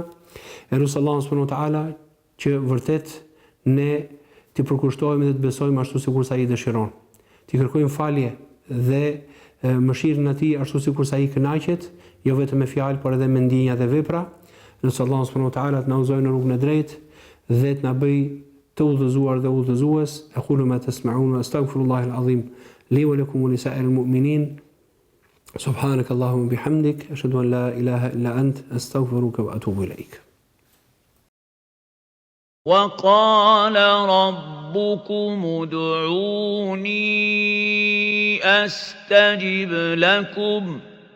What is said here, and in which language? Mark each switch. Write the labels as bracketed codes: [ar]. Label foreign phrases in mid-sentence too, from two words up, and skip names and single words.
[sq] Elusallahu [ar] سبحانه وتعالى [sq] që vërtet ne të përkushtohemi dhe të besojmë ashtu sikur sa ai dëshiron. Të kërkojmë falje dhe mëshirën e tij ashtu sikur sa ai kënaqet, jo vetëm me fjalë, por edhe me ndjenja dhe vepra. Nëse Allah [ar] سبحانه وتعالى [sq] të na udhëzojë në rrugën e drejtë dhe të na bëj të udhëzuar dhe udhëzues. [ar] أقول ما تسمعون وأستغفر الله العظيم لي ولكم ولسائر المؤمنين. سبحانك اللهم وبحمدك أشهد أن لا إله إلا أنت أستغفرك وأتوب إليك. وقال ربكم ادعوني أستجب لكم